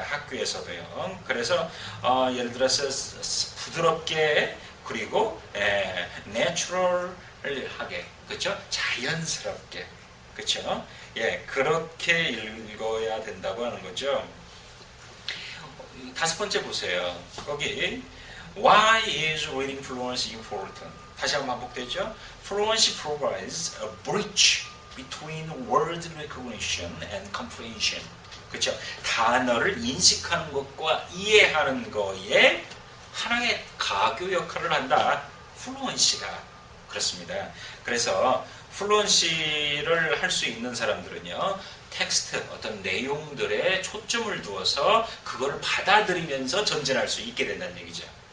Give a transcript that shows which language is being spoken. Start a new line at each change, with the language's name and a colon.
Korean: 학교에서도요. 그래서 예를 들어서 부드럽게 그리고 내추럴하게 그렇죠? 자연스럽게 그렇죠? 예, 그렇게 읽어야 된다고 하는 거죠. 다섯 번째 보세요. 거기
English: Why is reading fluency important?
Korean: 다시 한번 반복되죠.
English: Fluency provides a bridge between word recognition and comprehension.
Korean: 그렇죠. 단어를 인식하는 것과 이해하는 거에 하나의 가교 역할을 한다. 플루언시가 그렇습니다. 그래서 플루언시를 할 수 있는 사람들은요. 텍스트, 어떤 내용들에 초점을 두어서 그걸 받아들이면서 전진할 수 있게 된다는 얘기죠.